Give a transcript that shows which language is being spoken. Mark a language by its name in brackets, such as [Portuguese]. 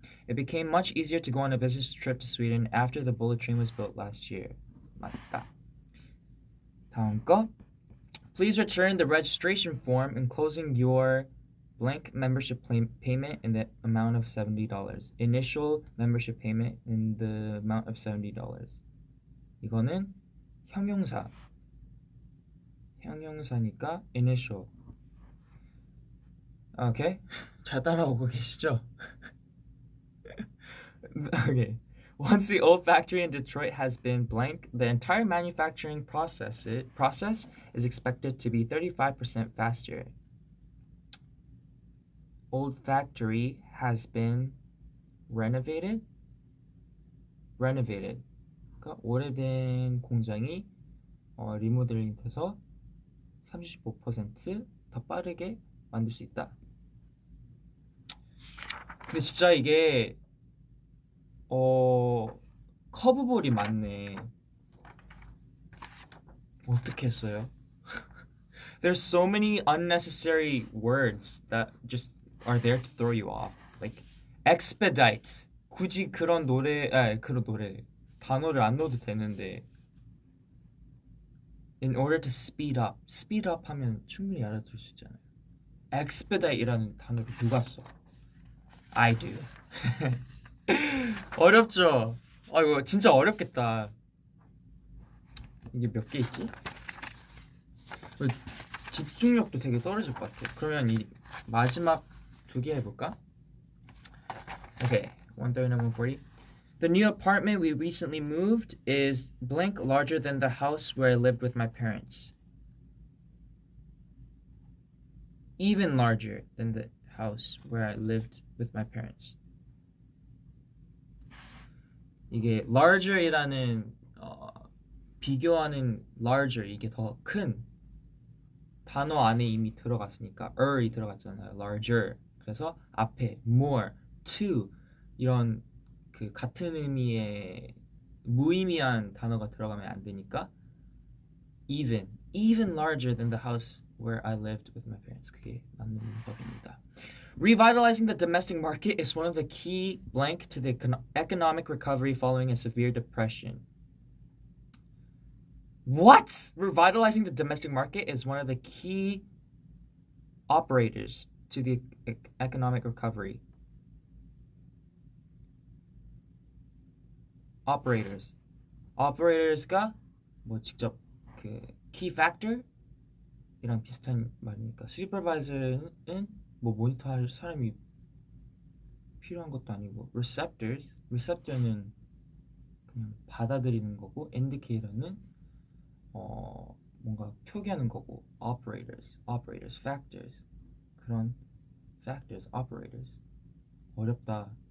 [English] It became much easier to go on a business trip to Sweden after the bullet train was built last year. [Korean] 맞다. 다음 거. [English] Please return the registration form enclosing your blank membership payment in the amount of $70. Initial membership payment in the amount of $70. [Korean] 이거는 형용사니까 initial. Okay. 잘 따라오고 계시죠? [English] Okay. Once the old factory in Detroit has been blank, the entire manufacturing process is expected to be 35% faster. Old factory has been renovated. [Korean] 그러니까 오래된 공장이 리모델링 돼서 35% 더 빠르게 만들 수 있다. 근데 진짜 이게 커브볼이 많네. 어떻게 했어요? [English] There's so many unnecessary words that just are there to throw you off. Like expedite. [Korean] 굳이 그런 단어를 안 넣어도 되는데. In order to speed up 하면 충분히 알아들을 수 있잖아요. expedite이라는 단어를 누가 써? [English] I do. [Korean] 어렵죠? 이거 진짜 어렵겠다. 이게 몇 개 있지? 집중력도 되게 떨어질 것 같아. 그러면 이 마지막 두 개 해볼까? [English] Okay, 139, 140. The new apartment we recently moved is blank larger than the house where I lived with my parents. Even larger than the house where I lived with my parents. [Korean] 이게 larger이라는 비교하는 larger 이게 더 큰 단어 안에 이미 들어갔으니까 이 들어갔잖아요. [English] larger. [Korean] 그래서 앞에 more, to 이런 그 같은 의미의 무의미한 단어가 들어가면 안 되니까 even larger than the house where I lived with my parents. 그게 맞는 법입니다. [English] Revitalizing the domestic market is one of the key blank to the economic recovery following a severe depression. What? Revitalizing the domestic market is one of the key operators to the economic recovery. [Korean] Operators가 뭐 직접 그 key factor 이랑 비슷한 말이니까 supervisor는 뭐 모니터할 사람이 필요한 것도 아니고 receptor는 그냥 받아들이는 거고 indicator는 뭔가 표기하는 거고 operators, factors 그런 factors, operators 어렵다.